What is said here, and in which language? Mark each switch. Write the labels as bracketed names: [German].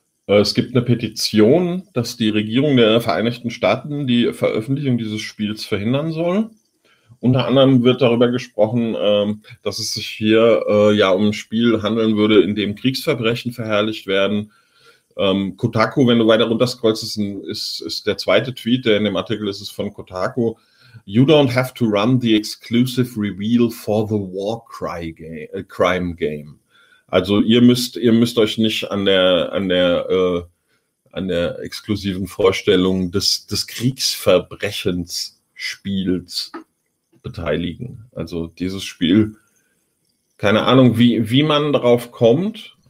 [German] Es gibt eine Petition, dass die Regierung der Vereinigten Staaten die Veröffentlichung dieses Spiels verhindern soll. Unter anderem wird darüber gesprochen, dass es sich hier um ein Spiel handeln würde, in dem Kriegsverbrechen verherrlicht werden. Kotaku, wenn du weiter runterscrollst, ist der zweite Tweet, der in dem Artikel ist, ist von Kotaku. [English] You don't have to run the exclusive reveal for the war crime game. [German] Also ihr müsst euch nicht an der exklusiven Vorstellung des Kriegsverbrechensspiels beteiligen. Also dieses Spiel, keine Ahnung, wie man drauf kommt.